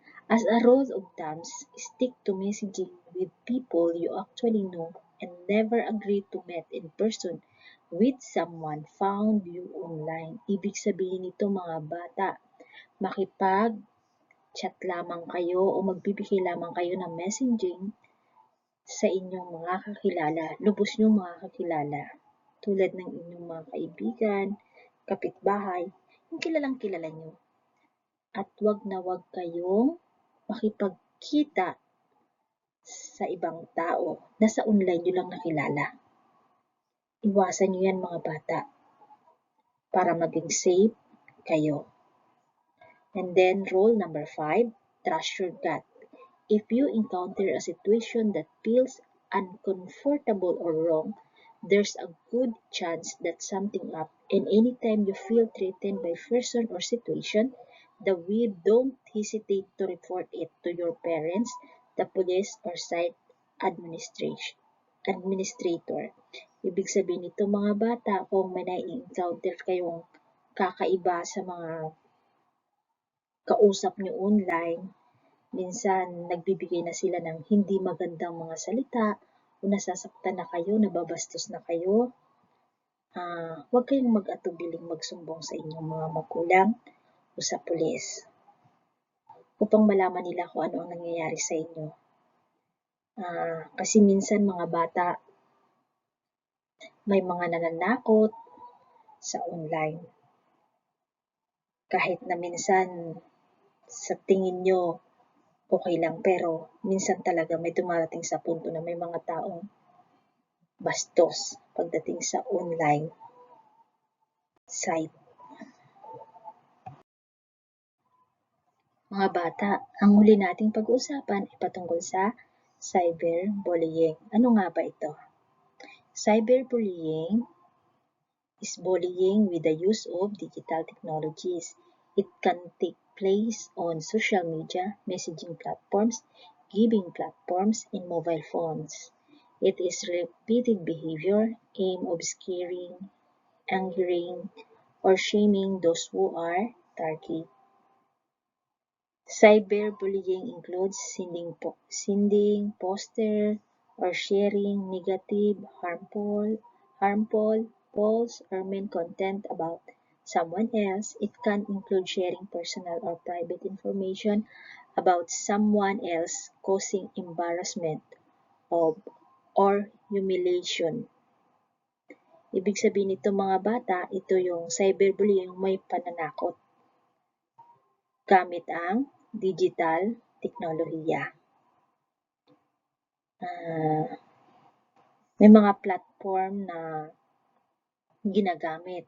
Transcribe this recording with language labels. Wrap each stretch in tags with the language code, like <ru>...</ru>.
<en>As a rule of thumb, stick to messaging with people you actually know and never agree to meet in person with someone found you online.</en> <tl>Ibig sabihin nito mga bata, makipag-chat lamang kayo o magbibigay lamang kayo ng messaging sa inyong mga kakilala, lubos niyong mga kakilala, tulad ng inyong mga kaibigan, kapitbahay, yung kilalang kilala niyo. At wag na wag kayong makipagkita sa ibang tao na sa online nyo lang nakilala. Iwasan nyo yan mga bata para maging safe kayo.</tl> <en>And then rule number 5, trust your gut. If you encounter a situation that feels uncomfortable or wrong, there's a good chance that something up. And anytime you feel threatened by person or situation, don't hesitate to report it to your parents, the police, or site administrator.</en> <tl>Ibig sabihin nito mga bata, kung may na-encounter kayong kakaiba sa mga kausap nyo online, minsan nagbibigay na sila ng hindi magandang mga salita o nasasaktan na kayo, nababastos na kayo, huwag kayong mag-atubiling magsumbong sa inyong mga magulang o sa pulis upang malaman nila kung ano ang nangyayari sa inyo. Kasi minsan mga bata, may mga nananakot sa online. Kahit na minsan sa tingin nyo okay lang, pero minsan talaga may dumarating sa punto na may mga taong bastos pagdating sa online site. Mga bata, ang huli nating pag-uusapan ay patungkol sa cyberbullying. Ano nga ba ito?</tl> <en>Cyberbullying is bullying with the use of digital technologies. It can take place on social media, messaging platforms, giving platforms, and mobile phones. It is repeated behavior aimed of scaring, angering, or shaming those who are targeted. Cyberbullying includes sending poster or sharing negative, harmful, false, or mean content about someone else. It can include sharing personal or private information about someone else causing embarrassment or humiliation.</en> <tl>Ibig sabihin nito mga bata, ito yung cyberbullying, yung may pananakot gamit ang digital teknolohiya. May mga platform na ginagamit.</tl>